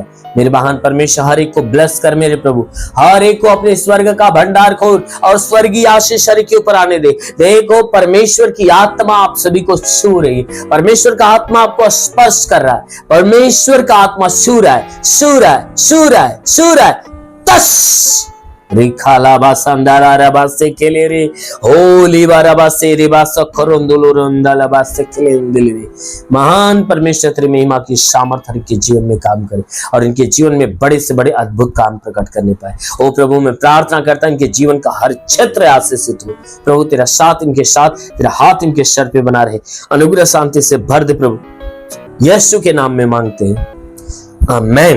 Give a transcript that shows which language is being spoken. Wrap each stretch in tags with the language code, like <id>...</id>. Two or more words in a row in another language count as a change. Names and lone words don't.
<hi>मेरे महान परमेश्वर, हर एक को ब्लेस कर मेरे प्रभु, हर एक को अपने स्वर्ग का भंडार खोल और स्वर्गीय आशीष हर एक के ऊपर आने दे। देखो परमेश्वर की आत्मा आप सभी को छू रही है, परमेश्वर का आत्मा आपको स्पर्श कर रहा है, परमेश्वर का आत्मा छू रहा है, छू रहा है, छू रहा है, छू रहा है। तस रिखाला बासंदारा रबासे केले रे होली बाराबासे रिबासा खरोंदुलो रंदाला बासे केले दिले रे। महान परमेश्वर तेरी महिमा की सामर्थ हर के जीवन में काम करे और इनके जीवन में बड़े से बड़े अद्भुत काम प्रकट करने पाए। ओ प्रभु, मैं प्रार्थना करता हूं इनके जीवन का हर क्षेत्र आशीषित हो प्रभु, तेरा साथ इनके साथ, तेरा हाथ इनके सर पे बना रहे, अनुग्रह शांति से भर दे प्रभु, यीशु के नाम में मांगते हैं, आमीन।</hi>